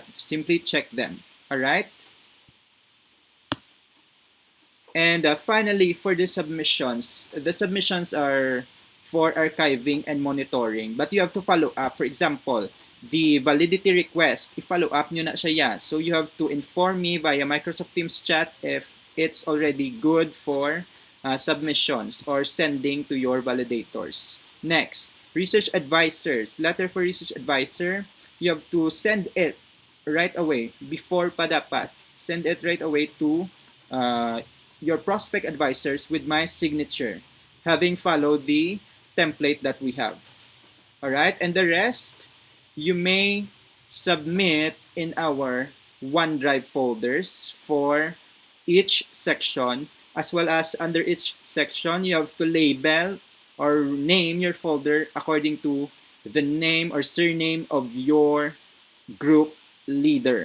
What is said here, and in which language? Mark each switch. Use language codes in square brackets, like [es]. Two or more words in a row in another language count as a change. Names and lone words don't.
[en] Simply check them. Alright? And finally, for the submissions are for archiving and monitoring. But you have to follow up. For example, the validity request, [tl] i-follow up nyo na siya. [en] So you have to inform me via Microsoft Teams chat if it's already good for submissions or sending to your validators. Next, research advisors. Letter for research advisor, you have to send it right away before [tl] pa dapat. [en] Send it right away to your prospect advisors with my signature, having followed the template that we have. Alright, and the rest, you may submit in our OneDrive folders for each section, as well as under each section, you have to label or name your folder according to the name or surname of your group leader.